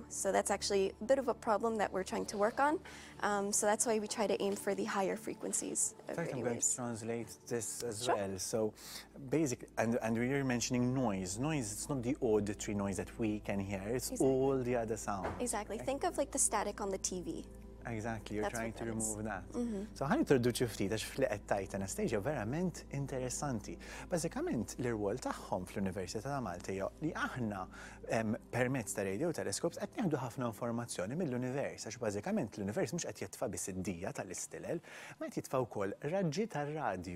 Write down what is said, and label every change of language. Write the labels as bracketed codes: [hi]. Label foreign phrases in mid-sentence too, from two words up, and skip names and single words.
[en] So that's actually a bit of a problem that we're trying to work on. So that's why we try to aim for the higher frequencies of radio I'm going waves. to translate this as Sure. well. So basic, and we are mentioning noise. Noise, it's not the auditory noise that we can hear, it's Exactly. all the other sounds. Exactly. Think of like the static on the TV. Exactly, you're That's trying what to that is. remove that. [mt] So ħan introduċi ftit għax fliqet tajt Anastasia verament interessanti. Bażikament l-irwol tagħhom fl-Università ta' Malta hija li aħna permezz ta' [en] radio telescopes [mt] qed nieħdu ħafna informazzjoni mill-univers għax bażikament l-univers mhux qed jitfa' biss id-dija tal-istilel, ma qed jitfa' wkoll raġġi tar-radju.